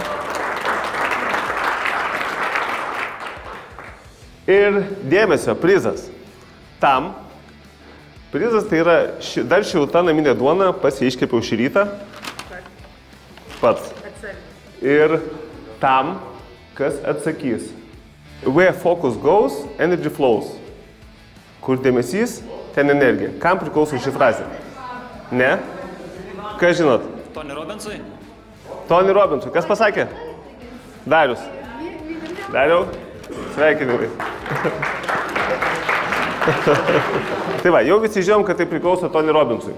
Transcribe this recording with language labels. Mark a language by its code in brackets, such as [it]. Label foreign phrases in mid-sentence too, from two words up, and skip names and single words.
[lt] Ir dėmesio, prizas. Tam. Prizas tai yra dar šilta naminė duona, pats iškepiau šį rytą. Pats. Ir tam, kas atsakys. [en] Where focus goes, energy flows. [lt] Kur dėmesys, ten energija. Kam priklauso ši frazė? Ne? Ką žinot? Tony Robbinsui. Tony Robbinsui. Kas pasakė? Darius. Dariau? Sveikinimai. Tai va, jau visi žinom, kad tai priklauso Tony Robbinsui.